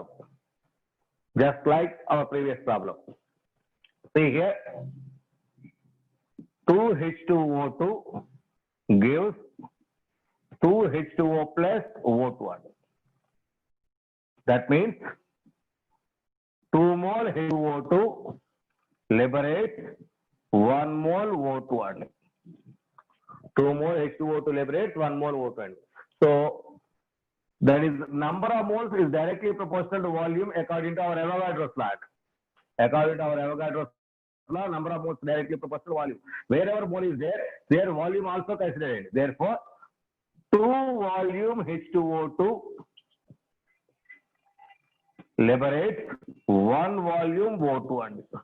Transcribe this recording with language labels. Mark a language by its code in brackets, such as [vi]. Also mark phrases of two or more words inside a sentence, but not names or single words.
[en] Just like our previous problem. See here, 2H2O2 gives 2H2O plus O2. That means 2 mole H2O2 liberates 1 mole O2. 2 mole H2O2 liberates 1 mole O2. So that is number of moles is directly proportional to volume according to our Avogadro's law. According to our Avogadro's law, number of moles directly proportional to volume. Wherever mole is there, their volume also considered. Therefore, 2 volume H2O2 liberates 1 volume O2.